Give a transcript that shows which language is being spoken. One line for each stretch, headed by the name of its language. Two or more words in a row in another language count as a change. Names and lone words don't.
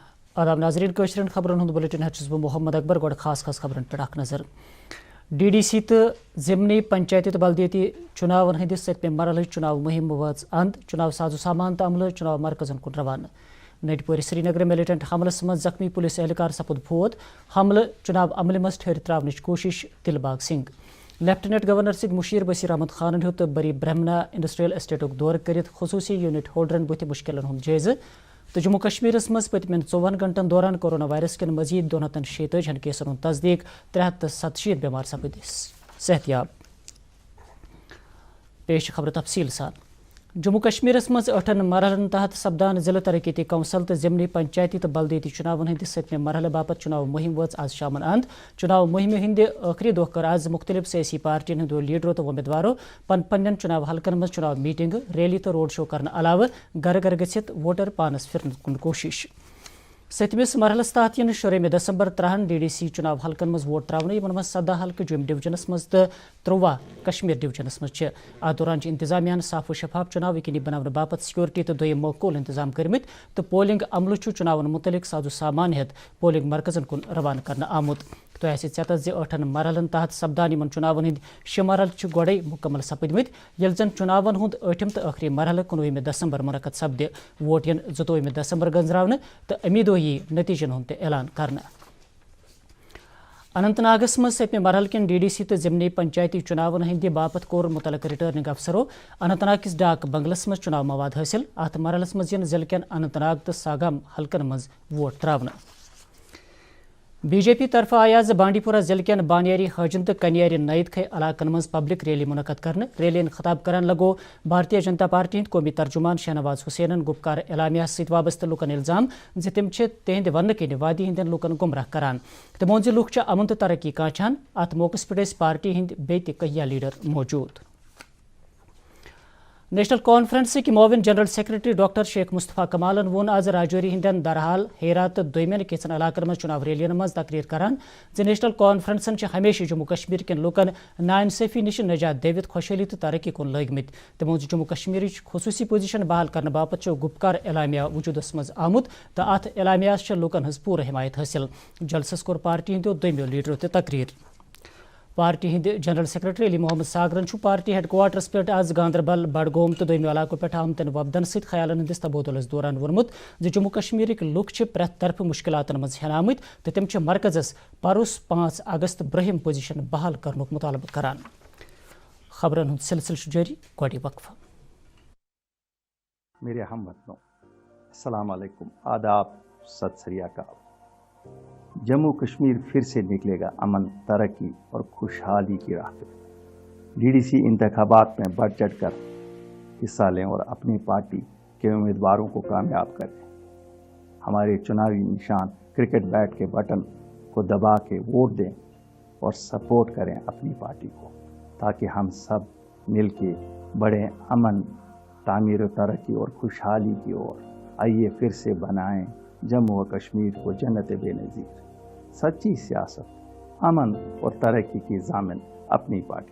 Kashmiri: आदाब नाजरीन कशरन खबरन हुंद बुलेटिन हचस बह मोहम्मद अकबर गोड खास खबरन पे नजर DDC तो जिमनी पंचायती तो बल्दियती चुनाव हंदिस सतमे मरहल चुनाव मुहिम वाज अंत चुनाव साजो सामान तो अमल चुनाव मरकजन कुन रवाना नटपोर श्रीनगर मिलिटेंट हमलस मज जख्मी पुलिस एहलकार सपुद फोत हमल चुनाव अमल मज ठहर त्रावनच कोशिश दिलबाग सिंह
English: Lieutenant Governor
Kashmiri: सिंह मुशीर बशीर अहमद खान हेत बरी ब्रह्मना
English: Industrial Estate
Kashmiri: दौर कर खसूसी यूनिट होल्डरन बुथ मुश्किलन हुंद जायज़ तो जम्मू कश्मीरस मज पतमें 24 घंटन दौरान कोरोना वायरस कन मजीद 246 केसन हुंद तस्दीक 367 बीमार सपद सेहतियाब पेश खबर तफसील सान जम्मू कश्मीरस मज 8 मरहलन तहत सपदान जिला तरक्की कौंसल तो जिमनी पंचायती तो बल्दियती चुनाव हंदिस सतमे मरहल बापत चुनाव मुहिम वच आज शामन अंत चुनाव मुहिम हिंद आखिरी दह कर आज मुख्तलिफ सियासी पार्टियन हंदो लीडरों तो उम्मीदवारों पन्न चुनाव हलकन मज चुनाव मीटिंग रैली तो
English: road show
Kashmiri: करने अलावा घर घर गसित वोटर पानस फिरन कुन कोशिश सतमिस मरहलस तहत इन 16 दिसंबर 3 DDC चुनाव हलकन मज वोट त्रावन यमन मज 17 हल्क जुम डिवीजनस मज तो 13 कश्मीर डिवीजनस मज अत दौरान इंतजामिया साफ व शफाफ चुनाव यकीनी बनाने बापत सिक्योरिटी तो दोयम मौकूल इंतजाम करमित तो पोलिंग अमल चुनावन मुतलिक साजो सामान हेत पोलिंग मरकजन कुन रवाना करना आमुत तो ऐसे चत 8 मरहलन तहत सपदान इन चुनावन हंद 6 मरहल गोड़े मुकम्मल सपदमित यल जन चुनावन हुंद 8 तो आखिरी मरहल 19 दिसंबर मुनक़द सपदे वोट इन 22 दिसंबर गंजरावन तो अमी दो नतीजन हुंद ऐलान करना अनंतनागस मज सतमे मरहल किन DDC तो जिमनी पंचायती चुनावन हंद बापत कोर मुतलक
English: returning officers
Kashmiri: अनंतनाग किस डाक बंगलस मज चुनाव मवाद हासिल अत मरहलस मज जिल के अनंतनाग तो सागाम हलकन मज वोट त्रावना BJP तरफ आयाज बांडीपुरा जिले के बानियारी हजन तो कनियारी नईद खे इलाकन मज
English: public rally
Kashmiri: मुनक़द करने रैली खताब करान लगो भारतीय जनता पार्टी हिंद कौमी तर्जुमान शहनवाज हुसैन गुपकार एलामिया सत वाबस्त लुकन इल्जाम ज तम तिहद वन कन वादी हिंदन लुकन गुमराह करान तमो ज लुक अमन तो तरक्की कांचान अत मौकस पे पार्टी हिंद बे कहिया लीडर मौजूद नेशनल कॉन्फ्रेंस की मोविन
English: General Secretary
Kashmiri: डॉक्टर शेख मुस्तफ़ा कमालन वोन आज राजौरी हिंदन दरहाल हेरात दोमेन केसन इलाकन मज चुनाव रैलियन मज तकरीर करान ज नेशनल कॉन्फ्रेंसन हमेशा जम्मू कश्मीर के लुकन नाइंसाफी निश निजात देवित खुशहाली तो तरक्की कुन लगित तमो जम्मू कश्मीर खसूसी पोजिशन बहाल करने बापत गुपकार एलामिया वजूदस मज आमुत तो अत एलामियास लुकन हज पूरा हिमायत हासिल जलसस कोर पार्टी हिंदो दोमियो लीडरों तो तकरीर पार्टी हिंद
English: General Secretary
Kashmiri: अली मोहम्मद सागरन
English: party headquarters
Kashmiri: पे आज गांदरबल बडगोम तो दोमियो इलाकों पे आमतन वफदन सत ख्यालन हंदिस तबोदलस दौरान वोनमुत ज जम्मू कश्मीर लुक प्रेथ तरफ मुश्किलातन मज हेनामत तो तम मरकजस परुस 5 अगस्त ब्रहिम पोजिशन बहाल करनुक मुतालबत करान खबरन हुंद सिलसिल जारी गोडी वक्फा
Hindi: मेरे हमवतनों
Arabic: السلام عليكم
Hindi: आदाब
Punjabi: ਸਤ ਸ੍ਰੀ ਅਕਾਲ
Hindi: जम्मू कश्मीर फिर से निकलेगा अमन तरक्की और खुशहाली की राह पे DDC इंतखाबात में बढ़ चढ़ कर हिस्सा लें और अपनी पार्टी के उम्मीदवारों को कामयाब करें हमारे चुनावी निशान
English: cricket bat
Hindi: के बटन को दबा के वोट दें और सपोर्ट करें अपनी पार्टी को ताकि हम सब मिल के बढ़ें अमन तामीर तरक्की और खुशहाली की ओर आइए फिर से बनाएं जम्मू और कश्मीर को जन्नत बेनज़ीर सच्ची सियासत अमन और तरक्की की जामिन अपनी पार्टी